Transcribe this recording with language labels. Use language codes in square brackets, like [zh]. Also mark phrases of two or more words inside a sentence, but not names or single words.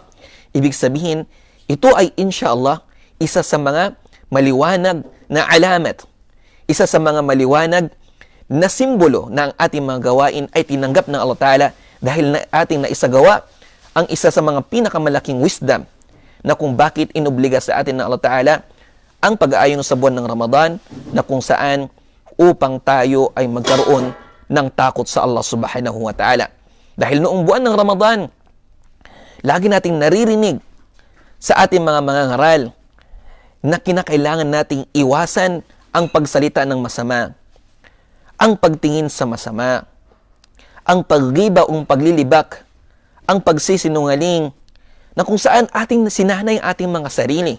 [tl] ibig sabihin, ito ay insyaallah isa sa mga maliwanag na alamat, isa sa mga maliwanag na simbolo na ang ating mga gawain ay tinanggap ng [ar] الله تعالى [tl] dahil na ating naisagawa ang isa sa mga pinakamalaking wisdom na kung bakit inobliga sa atin ng [ar] الله تعالى [tl] ang pag-aayon sa buwan ng Ramadan, na kung saan upang tayo ay magkaroon ng takot sa [ar] الله سبحانه وتعالى. [tl] Dahil noong buwan ng Ramadan, lagi nating naririnig sa ating mga mangangaral na kinakailangan nating iwasan ang pagsalita ng masama, ang pagtingin sa masama, ang pagriba o paglilibak, ang pagsisinungaling, na kung saan ating sinanay ang ating mga sarili.